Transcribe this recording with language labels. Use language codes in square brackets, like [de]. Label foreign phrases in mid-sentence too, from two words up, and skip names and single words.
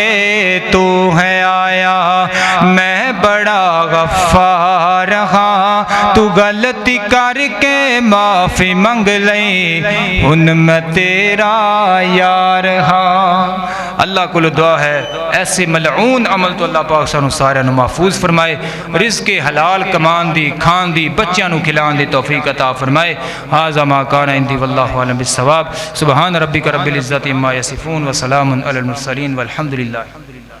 [pa] توں ایں آیا میں بڑا غفار ہاں توں غلطی کر کے معافی منگ لئی ہُن میں تیرا یار ہاں اللہ نوں دعا اے ایسے ملعون عمل توں اللہ پاک سانوں سارے محفوظ فرمائے رزق حلال کمان دی کھان دی بچیاں نوں کھلان دی توفیق عطا فرمائے [ar] هذا ما كان عندي والله أعلم بالصواب سبحان ربك رب العزة عما يصفون وسلام على المرسلين والحمد لله.